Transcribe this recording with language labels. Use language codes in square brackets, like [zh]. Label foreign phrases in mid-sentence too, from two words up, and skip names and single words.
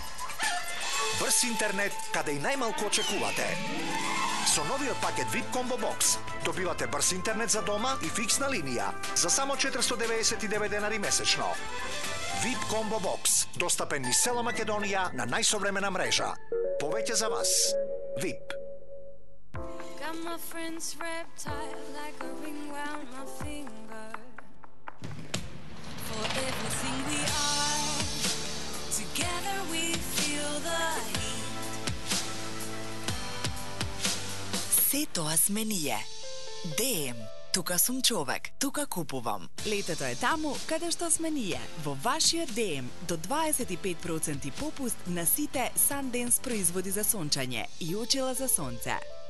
[mk] Брз интернет каде и најмалку очекувате. Со новиот пакет VIP Combo Box добивате брз интернет за дома и фиксна линија за само 499 денари месечно. VIP Combo Box, достапен низ цела Македонија на најсовремена мрежа. Повеќе за вас. VIP. [en] Got my friends wrapped tight like a ring round my finger. For everything we are, together we feel the heat. [mk] Се тоа сме ние. ДМ. Тука сум човек, тука купувам. Летото е таму каде што сме ние. Во вашиот ДМ до 25% попуст на сите Sundance производи за сончање и очила за сонце.